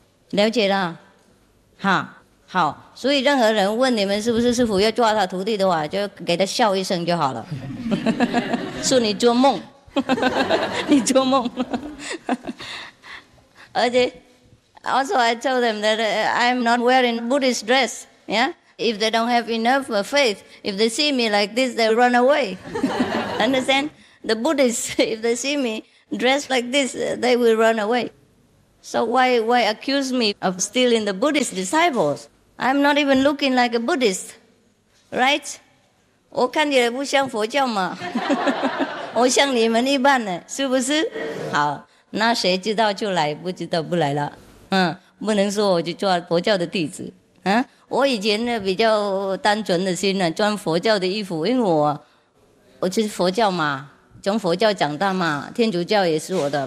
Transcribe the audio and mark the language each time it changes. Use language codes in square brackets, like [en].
[zh] 了解了，哈，好。所以任何人问你们是不是师父要抓他徒弟的话，就给他笑一声就好了，说你做梦，你做梦，而且。 [en] Also, I told them that I'm not wearing Buddhist dress. Yeah, if they don't have enough faith, if they see me like this, they run away. Understand? The Buddhists, if they see me dressed like this, they will run away. So why accuse me of stealing the Buddhist disciples? I'm not even looking like a Buddhist, right? [zh] 我看起来不像佛教吗？我像你们一般呢，是不是？好，那谁知道就来，不知道不来了。嗯，不能说我就做佛教的弟子。嗯，我以前呢比较单纯的心呢，穿佛教的衣服，因为我就是佛教嘛，从佛教长大嘛，天主教也是我的。